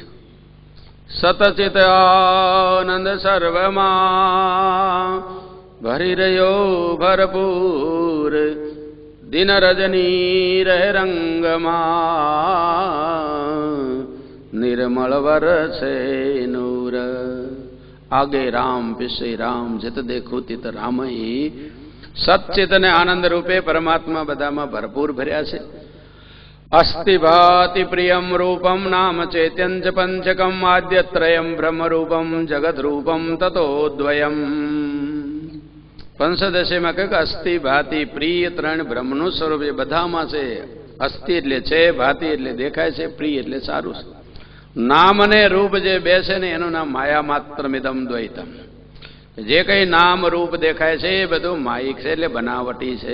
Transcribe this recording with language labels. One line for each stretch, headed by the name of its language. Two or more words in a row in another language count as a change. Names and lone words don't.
Gujarati: સતચિત આનંદ સર્વમાં ભરી રહ્યો ભરપૂર, દિન રજની રહે રંગમાં, નિર્મળ વરસે નૂર.
Hindi: आगे राम पीछे राम, जत देखो तित रामई.
Gujarati: સચ્ચિત અને આનંદ રૂપે પરમાત્મા બધામાં ભરપૂર ભર્યા છે.
Sanskrit: अस्ति भाति प्रियं रूपं नाम चैत्यं च पंचकम् आद्यत्रयं ब्रह्मरूपं जगद्रूपं ततोद्वयम्
Gujarati: पंचदशीમાં કહે કે અસ્થિ ભાતિ પ્રિય ત્રણ બ્રહ્મનું સ્વરૂપ એ બધામાં છે. અસ્થિ એટલે છે, ભાતિ એટલે દેખાય છે, પ્રિય એટલે સારું છે. નામ અને રૂપ જે બે છે ને એનું નામ
Sanskrit: માયા માત્રમિદમ દ્વૈતમ.
Gujarati: જે કઈ નામ રૂપ દેખાય છે એ બધું માયિક છે એટલે બનાવટી છે.